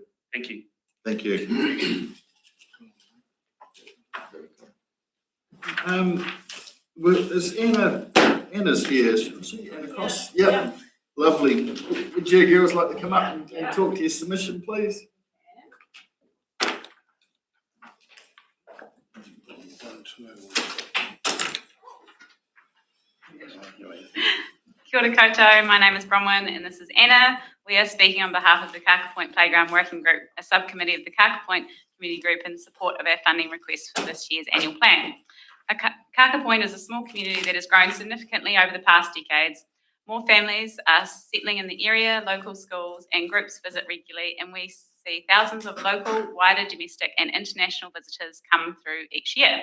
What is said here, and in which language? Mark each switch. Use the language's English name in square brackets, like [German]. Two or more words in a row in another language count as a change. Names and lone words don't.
[English] Thank you. Thank you. Is Anna's here? Should we see Anna Cross? Yep. Lovely. Would you girls like to come up and talk to your submission, please? [Māori] Kia ora koutou, [English] my name is Bronwyn and this is Anna. We are speaking on behalf of the Kaka Point Playground Working Group, a subcommittee of the Kaka Point Community Group in support of our funding request for this year's annual plan. Kaka Point is a small community that has grown significantly over the past decades. More families are settling in the area, local schools and groups visit regularly, and we see thousands of local, wider domestic and international visitors come through each year.